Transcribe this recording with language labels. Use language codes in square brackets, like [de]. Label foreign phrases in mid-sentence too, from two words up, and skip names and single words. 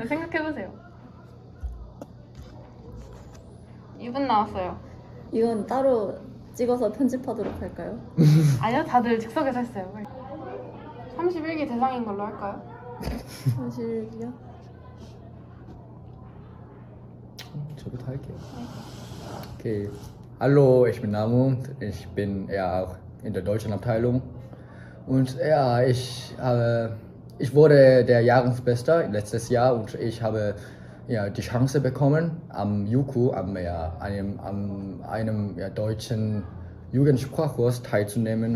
[ko] 생각해보세요. 2분 나왔어요. 이건 따로 찍어서 편집하도록 할까요? 아니요, 다들 즉석에서 했어요. 31기 대상인 걸로 할까요? 사실이요? 저부터 할게요. [de] Okay. Hallo, ich bin Namu. Ich bin ja auch in der deutschen Abteilung. Und ja, ich wurde der Jahresbester letztes Jahr und ich habe ja, die Chance bekommen, am JUKU, einem deutschen Jugendsprachkurs teilzunehmen.